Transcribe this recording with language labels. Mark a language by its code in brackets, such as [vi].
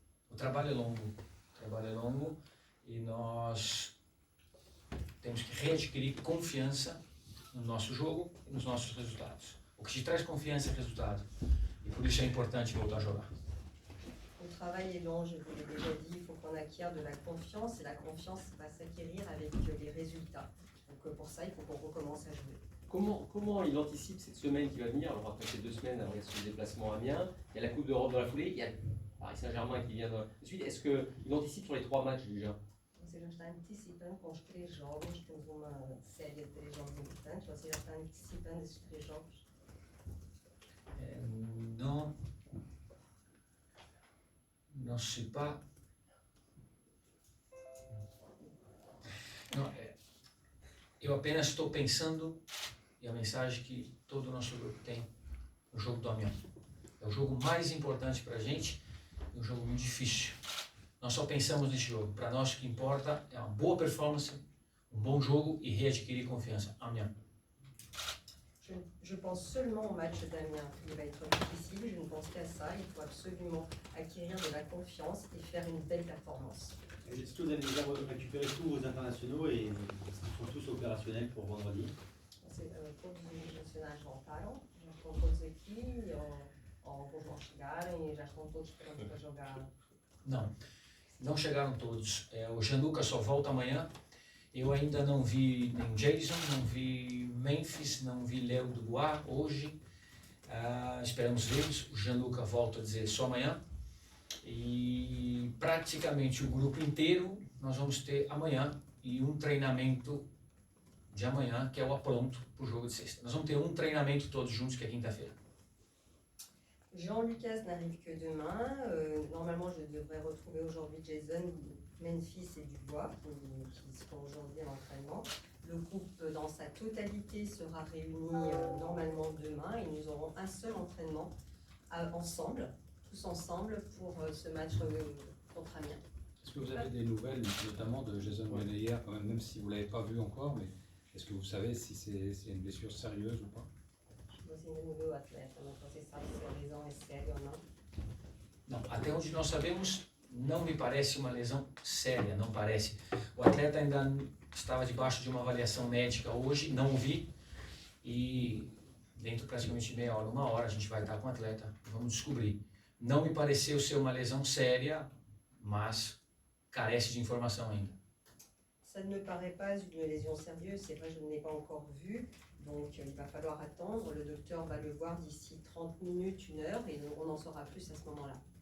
[pt] O trabalho é longo e nós temos que readquirir confiança no nosso jogo e nos nossos resultados. O que te traz confiança é resultado e por isso é importante voltar a jogar. [fr] Le travail est long, je vous l'ai déjà dit, il faut qu'on acquiert de la confiance et la confiance va s'acquérir avec les résultats. Donc pour ça, il faut qu'on recommence à jouer. Comment il anticipe cette semaine qui va venir? Alors après ces 2 semaines, il y a ce déplacement à Amiens, il y a la Coupe d'Europe dans la foulée, il y a Paris Saint-Germain qui vient de suite. Est-ce qu'il anticipe sur les 3 matchs déjà? [pt] Você já está antecipando com os 3 jogos, temos uma série de 3 jogos importantes, você já está antecipando esses 3 jogos? [fr] Non, sais pas. [pt] Não, eu apenas estou pensando, e a mensagem que todo o nosso grupo tem, no jogo do Amiens. É o jogo mais importante para a gente e um jogo muito difícil. Nós só pensamos nesse jogo. Para nós o que importa é uma boa performance, um bom jogo e readquirir confiança. Amiens. [fr] Je pense seulement au match d'Amiens. Il va être difficile, je ne pense qu'à ça. Il faut absolument acquérir de la confiance et faire une belle performance. Est-ce que vous allez déjà récupérer tous vos internationaux et ils sont tous opérationnels pour vendredi? [pt] Todos os nacionais voltaram, já estão todos aqui, alguns vão chegarem e já estão todos prontos para jogar. Não chegaram todos. O Gianluca só volta amanhã. Eu ainda não vi nem Jason, não vi Memphis, não vi Léo Dubois hoje. Esperamos vê-los. O Gianluca volta a dizer só amanhã. E praticamente o grupo inteiro nós vamos ter amanhã e um treinamento de amanhã, que é o apronto para o jogo de sexta. Nós vamos ter um treinamento todos juntos, que é quinta-feira. [fr] Jean-Lucas n'arrive que demain. Normalement, je devrais retrouver aujourd'hui Jason, Memphis et Dubois qui seront aujourd'hui en entraînement. Le groupe dans sa totalité sera réuni normalement demain et nous aurons un seul entraînement ensemble, tous ensemble pour ce match contre Amiens. Est-ce que vous avez des nouvelles, notamment de Jason Beneyer, quand même si vous ne l'avez pas vu encore, mais est-ce que vous savez si c'est une blessure sérieuse ou pas? [pt] Você ainda não viu o atleta, mas você sabe se a lesão é séria ou não? Não, até onde nós sabemos, não me parece uma lesão séria, não parece. O atleta ainda estava debaixo de uma avaliação médica hoje, não o vi, e dentro praticamente de meia hora, 1 hora, a gente vai estar com o atleta, vamos descobrir. Não me pareceu ser uma lesão séria, mas carece de informação ainda. [fr] Ça ne me paraît pas une lésion sérieuse, c'est vrai, je ne l'ai pas encore vu, donc il va falloir attendre. Le docteur va le voir d'ici 30 minutes, 1 heure, et on en saura plus à ce moment-là.